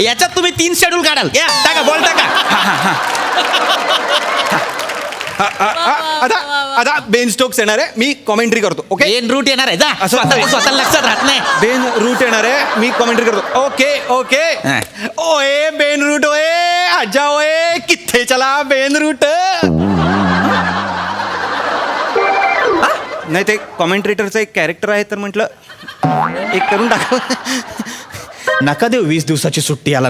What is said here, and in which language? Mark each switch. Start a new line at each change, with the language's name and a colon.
Marathi: याच्यात तुम्ही 3 शेड्यूल काढाल. या टाका, बॉल टाका. आता बेन स्टोक्स येणार आहे, मी कॉमेंट्री करतो. ओके, बेन रूट येणार आहे. जा. असं स्वतः लक्षात राहत नाही. बेन रूट येणार आहे, मी कॉमेंट्री करतो. Okay okay.
Punjabi: ओए बेन रूट ओए आजा ओए किथे चला बेन रूट.
Marathi: नाही ते कॉमेंट्रेटरचं एक कॅरेक्टर आहे, तर म्हटलं एक करून टाका. नका देऊ 20 दिवसाची सुट्टी याला.